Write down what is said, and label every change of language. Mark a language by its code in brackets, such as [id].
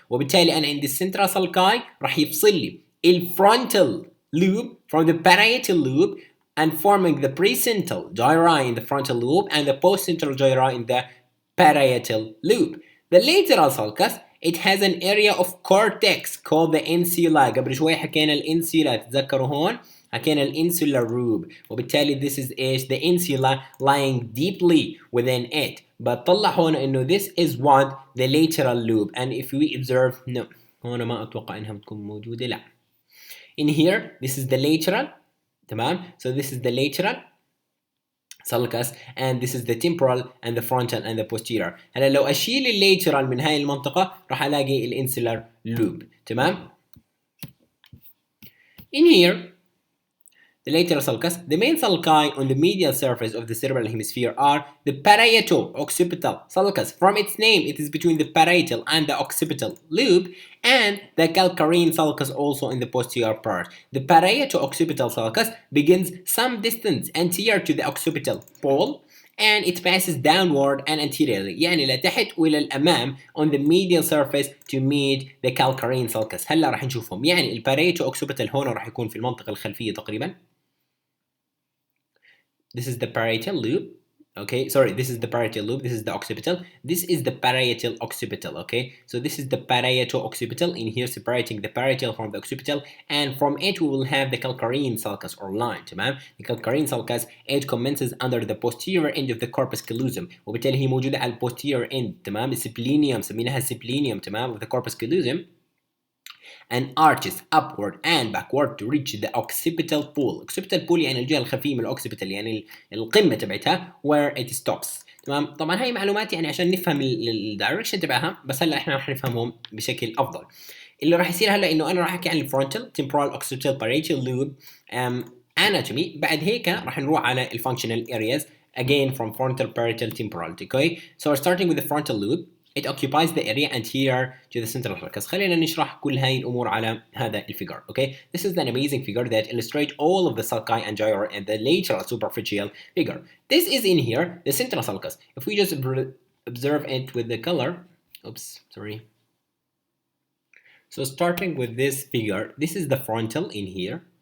[ar] وبالتالي أنا عندي [en] central sulci [ar] رح يفصل لي [en] frontal lobe from the parietal lobe and forming the precentral gyri in the frontal lobe and the postcentral gyri in the parietal lobe. The lateral sulcus, it has an area of cortex called the insula. [ar] قبل شوي حكينا الانسولا، تتذكروا هون حكينا الانسولار lobe. وبالتالي [en] this is ايش؟ the insula lying deeply within it. [ar] بطلع هون انه [en] this is what the lateral lobe. And if we observe, no [ar] هون ما اتوقع انها بتكون موجودة. لا. [en] In here this is the lateral. [ar] تمام. [en] So this is the lateral sulcus and this is the temporal and the frontal and the posterior. [ar] هلا لو اشيل الليترال من هاي المنطقة راح الاقي الانسولار lobe. تمام. [en] In here the lateral sulcus, the main sulci on the medial surface of the cerebral hemisphere are the parieto-occipital sulcus. From its name, it is between the parietal and the occipital lobe, and the calcarine sulcus also in the posterior part. The parieto-occipital sulcus begins some distance anterior to the occipital pole, and it passes downward and anteriorly [ar] يعني لتحت والى الامام [en] on the medial surface to meet the calcarine sulcus. [ar] هلا راح نشوفهم. يعني الباريتو occipital هون راح يكون في المنطقة الخلفية تقريبا. [en] This is the parietal lobe. Okay, sorry, this is the parietal lobe, this is the occipital, this is the parietal occipital. Okay, so this is the parieto occipital in here separating the parietal from the occipital, and from it we will have the calcarine sulcus or line. [ar] تمام. [en] The calcarine sulcus, it commences under the posterior end of the corpus callosum [ar] وبالتالي هي موجودة على [en] posterior end. [ar] تمام. السبلينيوم سميناها السبلينيوم. [en] تمام. of the corpus callosum and arches upward and backward to reach the occipital pole. [ar] occipital pole يعني الجهة الخلفية من الأوكسيبيتال يعني القمة تبعتها [en] where it stops. [ar] تمام. طبعا هاي معلومات يعني عشان نفهم الدايركشن تبعها، بس هلا احنا راح نفهمهم بشكل أفضل. اللي راح يصير هلا إنه أنا راح أحكي عن الفرونتال temporal occipital parietal lobe anatomy. بعد هيك راح نروح على [en] الfunctional areas again from frontal parietal temporal. Okay, so we're starting with the frontal lobe. It occupies the area anterior to the central sulcus. [ar] خلينا نشرح كل هاي الأمور على هذا الفيجر. [en] Okay, this is an amazing figure that illustrates all of the sulci and gyri and the lateral superficial figure. This is in here the central sulcus. If we just observe it with the color, oops, sorry. So starting with this figure, this is the frontal in here.